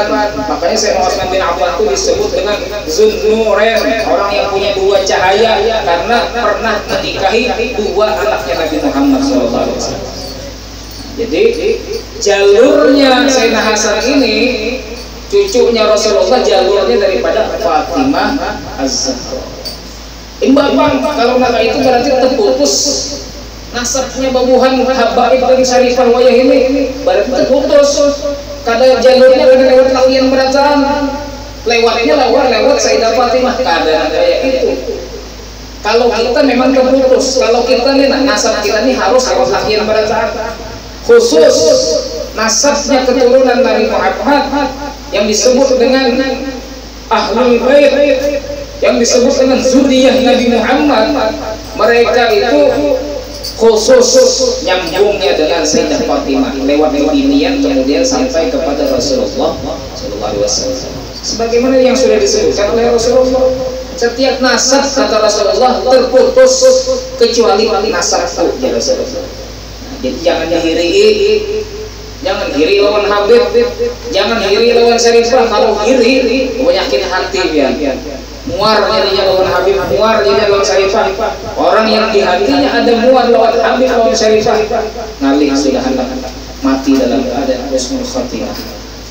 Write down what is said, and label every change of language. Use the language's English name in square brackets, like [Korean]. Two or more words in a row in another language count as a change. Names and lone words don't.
[Indonesian] Makanya Sayyidina Utsman bin Affan itu disebut dengan Zunnurain, orang yang punya dua cahaya, karena pernah menikahi dua anaknya Nabi Muhammad SAW. Jadi jalurnya Sayyidina Hasan ini, cucunya Rasulullah, jalurnya daripada Fatimah Az-Zahra. [Banjar] Imbang kalau naga itu berarti terputus nasabnya babuhan habaib dan syarifah wayah ini, berarti terputus. Kada jalurnya lewat lakian berataan, lewatnya lewat Sayyidah Fatimah, kada kayak itu. Kalau kita memang terputus, kalau kita nih nasab kita nih harus lewat lakian berataan. Khusus nasabnya keturunan Nabi Muhammad yang disebut dengan Ahlul Bait, yang disebut dengan zuriyah Nabi Muhammad, mereka itu khusus nyambungnya dengan Sayyidah Fatimah lewat binian, kemudian sampai kepada Rasulullah [Arabic] صلى الله عليه وسلم. [Indonesian] Sebagaimana yang sudah disebutkan oleh Rasulullah, setiap nasab kata Rasulullah terputus kecuali nasabku ya Rasulullah. [Banjar] Jadi jangan iri lawan Habib, jangan iri lawan Syarifah. Kalau iri penyakit hati ya. Muar jadinya lawan Habib, muar jadinya lawan Syarifah. Orang yang di hatinya ada muar lawan Habib, lawan Syarifah, ngalih sudah hendak mati dalam keadaan [Arabic] حسن الخاتمة.